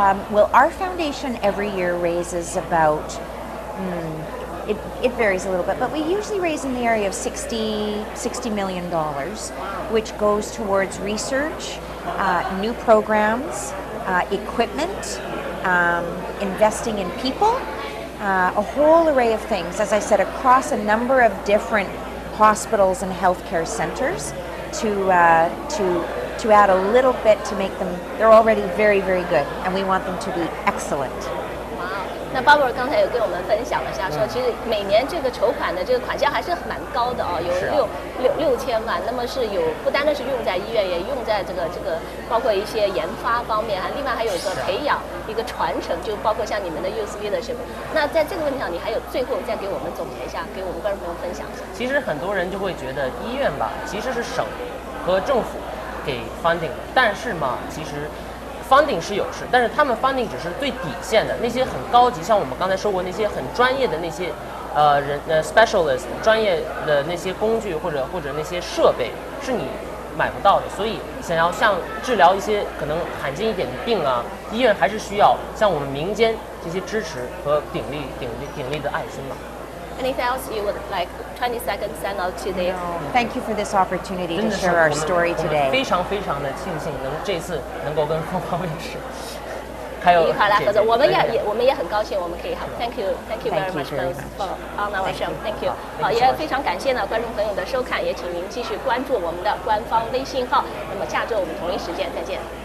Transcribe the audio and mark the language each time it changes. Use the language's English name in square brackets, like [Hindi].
[English] Well, our foundation every year raises about, it varies a little bit, but we usually raise in the area of $60 million, which goes towards research, new programs, equipment, investing in people, a whole array of things, as I said, across a number of different hospitals and healthcare centers to add a little bit to make them, they're already very, very good, and we want them to be excellent. Wow. [Chinese] 那 Barbara 刚才有跟我们分享了一下，说其实每年这个筹款的这个款项还是蛮高的哦，有6000万。那么是有不单单是用在医院，也用在这个包括一些研发方面，另外还有一个培养一个传承，就包括像你们的 Youth Leadership。那在这个问题上，你还有最后再给我们总结一下，给我们观众朋友分享一下。其实很多人就会觉得医院吧，其实是省和政府给 funding 的，但是嘛，其实。 funding 是有但是他们 funding 只是最底线的，那些很高级，像我们刚才说过那些很专业的那些specialist 专业的那些工具或者那些设备是你买不到的，所以想要像治疗一些可能罕见一点的病啊，医院还是需要像我们民间这些支持和鼎力的爱心嘛。 [English] Anything else you would like 20 seconds send out today? No. Thank you for this opportunity to share our story today. [Chinese] 非常的庆幸这次能够跟凤凰卫视还有一块来合作，我们也很高兴我们可以 [English] Thank you very much for on our show. Thank you. [Chinese] 好，也非常感谢呢观众朋友的收看，也请您继续关注我们的官方微信号。那么下周我们同一时间再见。